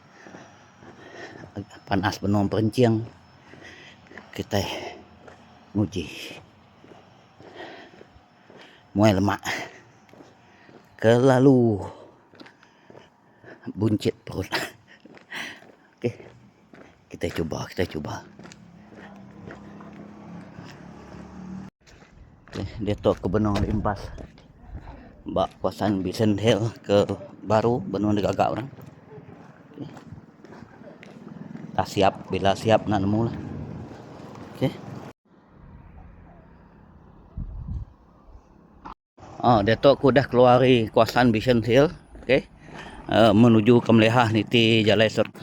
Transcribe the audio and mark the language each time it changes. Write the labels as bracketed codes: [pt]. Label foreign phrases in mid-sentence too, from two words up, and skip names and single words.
[iba] Panas penuh perenciang. Kita nguji muai lemak kelalu buncit perut. [ms] Okey, kita cuba. [iba] Okay, dia tu ke benung limbas bak kawasan Vision Hill ke baru benung digagak orang. Okay. [ms] Dah siap, bila siap nak nemu lah. Okey. [iba] Dia tu aku dah keluari kawasan Vision Hill. Okey. Menuju ke Melehah niti jalan shortcut.